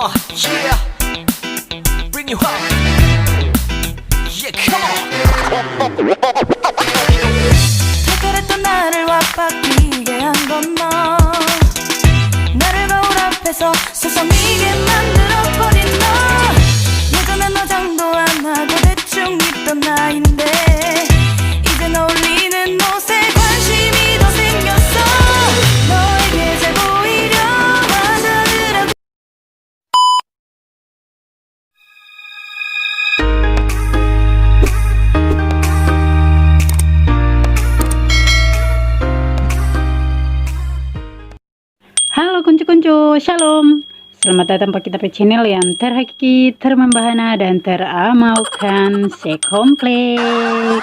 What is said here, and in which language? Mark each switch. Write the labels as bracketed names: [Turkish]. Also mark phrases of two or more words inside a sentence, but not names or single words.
[English] yeah. Bring you up. Yeah, come on. [Korean] 특별했던 나를 와바뀌게 한 건 너. 나를 거울 앞에서 서성이게 만들어버린 너. 예전엔 화장도 안 하고 대충 입던 나인데 이젠 어울리는 옷에 관심이 더 생겼어. 너에게 잘 보이려 하더라고. [Indonesian] Halo kuncu-kuncu, shalom. Selamat datang di kita channel yang terhakiki, termembahana, dan teramalkan sekompleks.